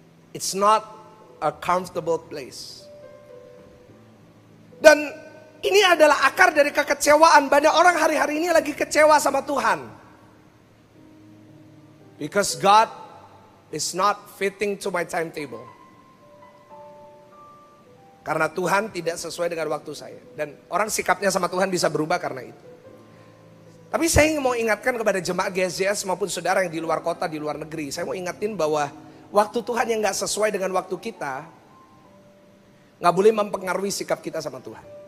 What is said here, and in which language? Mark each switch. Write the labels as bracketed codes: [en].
[en] It's not a comfortable place. [id] Dan ini adalah akar dari kekecewaan. Banyak orang hari-hari ini lagi kecewa sama Tuhan. [en] Because God is not fitting to my timetable. [id] Karena Tuhan tidak sesuai dengan waktu saya. Dan orang sikapnya sama Tuhan bisa berubah karena itu. Tapi saya mau ingatkan kepada jemaat GSJS maupun saudara yang di luar kota, di luar negeri. Saya mau ingatin bahwa waktu Tuhan yang gak sesuai dengan waktu kita, gak boleh mempengaruhi sikap kita sama Tuhan.